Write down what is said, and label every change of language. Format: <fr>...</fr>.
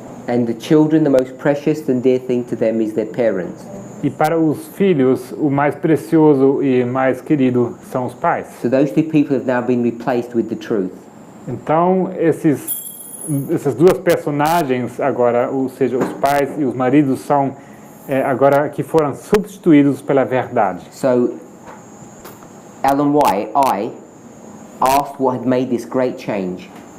<en>And the children, the most precious and dear thing to them is their parents.</en> <pt>E para os filhos, o mais precioso e mais querido são os pais.</pt> <en>So those two people have now been replaced with the truth.</en> <pt>Então, essas duas personagens agora, ou seja, os pais e os maridos, são agora que foram substituídos pela verdade.</pt> <en>So Ellen White, I asked what had made this great change.</en>